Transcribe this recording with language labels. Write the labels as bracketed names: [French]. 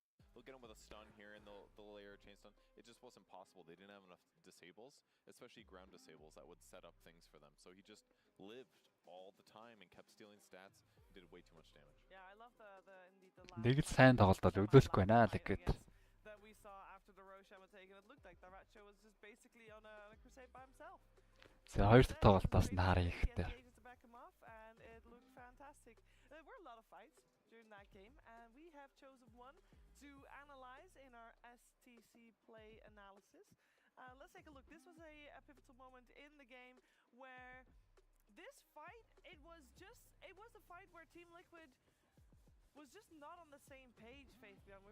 [English] They'll get him with a stun here and they'll layer a chain stun. It just wasn't possible. They didn't have enough disables, especially ground disables that would set up things for them. So he just lived all the time and kept stealing stats and did way too much damage. Yeah, I love indeed the [Mongolian] Нэг л сайн тоглолт өгдөөсгүй байна Liquid. [English] that we saw after the Roshan take it. It looked like the Ratcho was just basically on a crusade by himself. [Mongolian] За хоёр дахь тоглолтоос нь харъя ихтэй. [English] To back him off, and it looked fantastic. There were a lot of fights during that game, and we have chosen one to analyze in our STC play analysis. Let's take a look. This was a pivotal moment in the game where this fight, it was a fight where Team Liquid was just not on the same page, Faithbjorn.